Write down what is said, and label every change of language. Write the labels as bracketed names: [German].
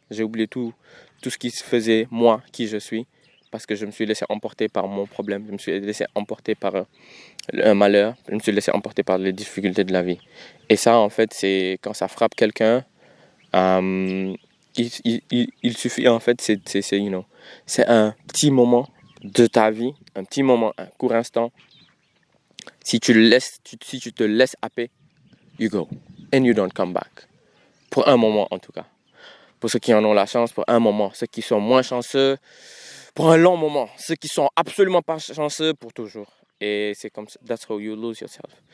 [French] J'ai oublié tout ce qui faisait moi qui je suis. Parce que je me suis laissé emporter par mon problème, je me suis laissé emporter par un malheur, je me suis laissé emporter par les difficultés de la vie. Et ça, en fait, c'est quand ça frappe quelqu'un, il suffit, en fait, c'est un petit moment de ta vie, un petit moment, un court instant. Si tu te laisses happer, [English] you go, and you don't come back. [French] Pour un moment, en tout cas. Pour ceux qui en ont la chance, pour un moment. Ceux qui sont moins chanceux, pour un long moment. Ceux qui sont absolument pas chanceux, pour toujours. Et c'est comme ça, [English] that's how you lose yourself.